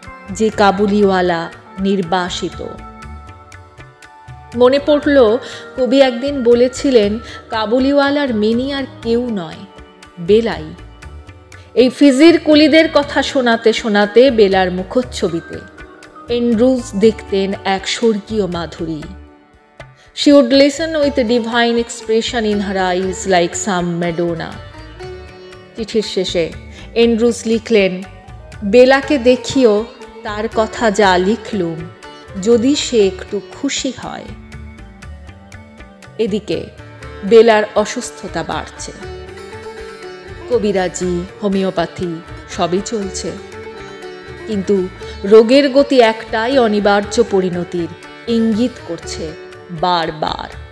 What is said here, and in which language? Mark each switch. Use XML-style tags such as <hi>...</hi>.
<bn>যে কাবুলিওয়ালা নির্বাসিত। মনে পড়ল কবি একদিন বলেছিলেন, কাবুলিওয়ালার মিনি আর কেউ নয়, বেলাই। এই ফিজির কুলিদের কথা শোনাতে শোনাতে বেলার মুখচ্ছবিতে এন্ড্রুজ দেখতেন এক স্বর্গীয় মাধুরী।</bn> <en>She would listen with a divine expression in her eyes like some Madonna.</en> <bn>চিঠির শেষে এন্ড্রুজ লিখলেন, বেলাকে দেখিও তার কথা যা লিখলুম, যদি সে একটু খুশি হয়। এদিকে বেলার অসুস্থতা বাড়ছে। কবিরাজি, হোমিওপ্যাথি সবই চলছে, কিন্তু রোগের গতি একটাই অনিবার্য পরিণতির ইঙ্গিত করছে বারবার।</bn>